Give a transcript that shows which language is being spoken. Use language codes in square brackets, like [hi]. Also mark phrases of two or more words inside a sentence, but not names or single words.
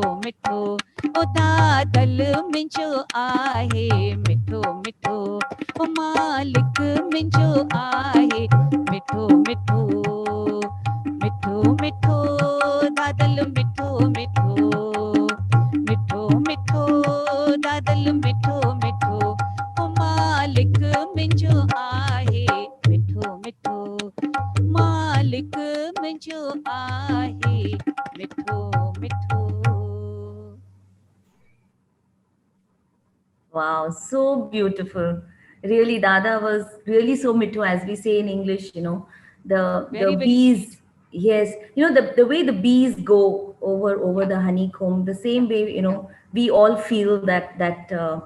[sd] मिठो ओ दादल मुंहिंजो आहे मिठो मिठो ओ मालिक मुंहिंजो आहे मिठो मिठो मिठो मिठो दादल मिठो मिठो मिठो मिठो दादल मिठो मिठो ओ मालिक मुंहिंजो आहे मिठो मिठो मालिक मुंहिंजो आहे मिठो मिठो. [en] Wow, so beautiful. Really, Dada was really so mittu, as we say in English, the Very, very bees. sweet. Yes, the way the bees go over the honeycomb, the same way, we all feel that